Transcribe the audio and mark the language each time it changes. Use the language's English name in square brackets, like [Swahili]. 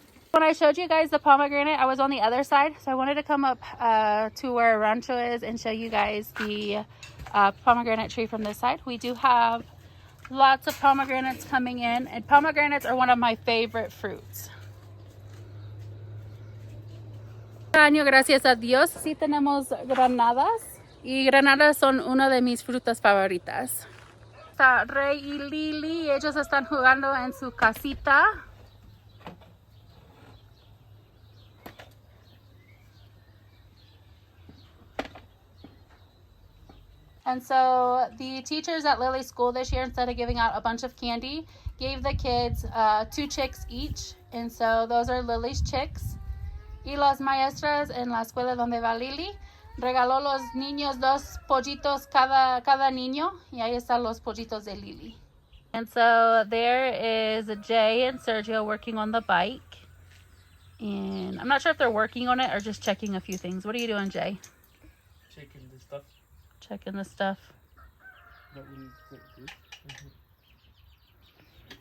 [English] When I showed you guys the pomegranate, I was on the other side, so I wanted to come up to where Rancho is and show you guys the pomegranate tree from this side. We do have lots of pomegranates coming in, and pomegranates are one of my favorite fruits. [Spanish] Este año, gracias a Dios, sí tenemos granadas, y granadas son una de mis frutas favoritas. Está Rey y Lily, ellos están jugando en su casita. [English] And so the teachers at Lily's school this year, instead of giving out a bunch of candy, gave the kids 2 chicks each. And so those are Lily's chicks. [Spanish] Y las maestras en la escuela donde va Lily regaló los niños 2 pollitos cada niño. Y ahí están los pollitos de Lily. [English] And so there is Jay and Sergio working on the bike. And I'm not sure if they're working on it or just checking a few things. What are you doing, Jay? Checking the stuff. Checking the stuff. That we need to do.